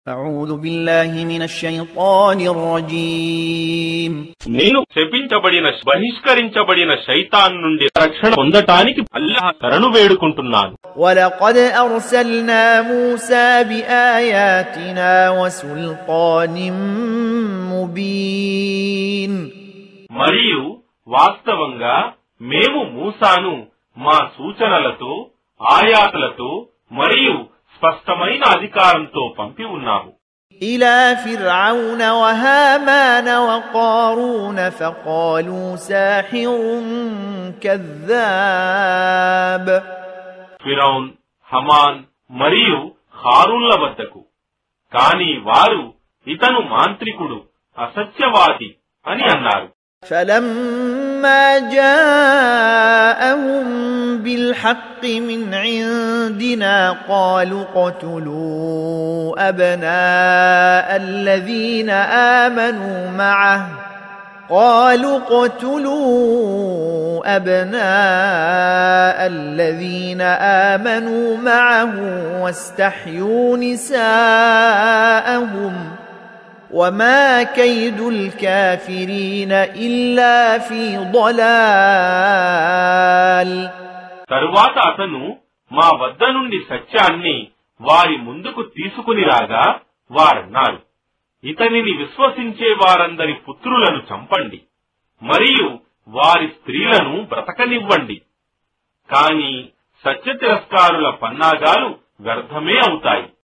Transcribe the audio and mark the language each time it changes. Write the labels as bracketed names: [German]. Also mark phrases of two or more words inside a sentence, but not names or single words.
[Arabic] أعوذ بالله من الشيطان الرجيم [Telugu] నేను శపించబడిన బహిష్కరించబడిన శైతాన్ నుండి రక్షణ పొందటానికి అల్లాహ్ శరణు వేడుకుంటున్నాను. [Arabic] ولقد أرسلنا موسى بآياتنا وسلطان مبين [Telugu] మరియు వాస్తవంగా మేము మూసాను మా సూచనలతో ఆయాతులతో మరియు స్పష్టమైన అధికారంతో పంపి ఉన్నాము. [Arabic] إلى فرعون وهامان وقارون فقالوا ساحر كذاب [Telugu] ఫిరౌన్, హమాన్ మరియు హారూన్ల వద్దకు, కాని వారు ఇతను మాంత్రికుడు, అసత్యవాది అని అన్నారు. [Arabic] فلما جاءهم بالحق من عندنا قالوا اقتلوا أبناء الذين آمنوا معه واستحيوا نساءهم وما كيد الكافرين إلا في ضلال. [Telugu] తరువాత అతను మా వద్ద నుండి సత్యాన్ని వారి ముందుకు తీసుకుని రాగా వారన్నారు, ఇతనిని విశ్వసించే వారందరి పుత్రులను చంపండి మరియు వారి స్త్రీలను బ్రతకనివ్వండి, కాని సత్య తిరస్కారుల పన్నాగాలు వ్యర్థమే అవుతాయి.